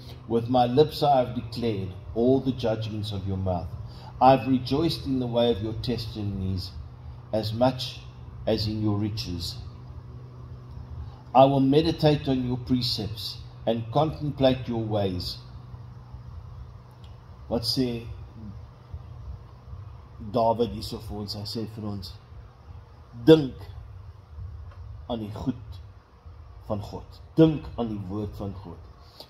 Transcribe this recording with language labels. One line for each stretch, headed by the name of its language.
English: With my lips I have declared all the judgments of your mouth. I've rejoiced in the way of your testimonies as much as in your riches. I will meditate on your precepts and contemplate your ways.
Afrikaans: Wat sê David hierso vir ons? Hy sê vir ons, dink aan die goed van God. Dink aan die woord van God.